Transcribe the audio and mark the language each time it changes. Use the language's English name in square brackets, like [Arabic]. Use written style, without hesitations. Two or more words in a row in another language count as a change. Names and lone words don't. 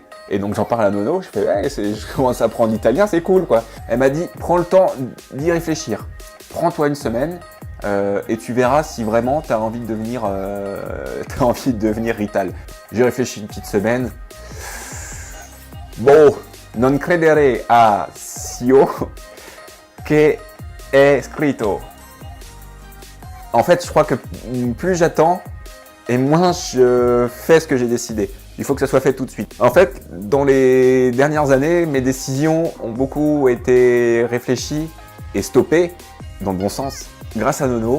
[French] Et donc j'en parle à Nono, je fais ouais, je commence à apprendre l'italien, c'est cool quoi. Elle m'a dit prends le temps d'y réfléchir. Prends-toi une semaine et tu verras si vraiment t'as envie de devenir Rital. J'ai réfléchi une petite semaine. Bon, [Italian] non credere a Sio che è scritto. [French] En fait, je crois que plus j'attends et moins je fais ce que j'ai décidé. Il faut que ça soit fait tout de suite. En fait, dans les dernières années, mes décisions ont beaucoup été réfléchies et stoppées, dans le bon sens, grâce à Nono.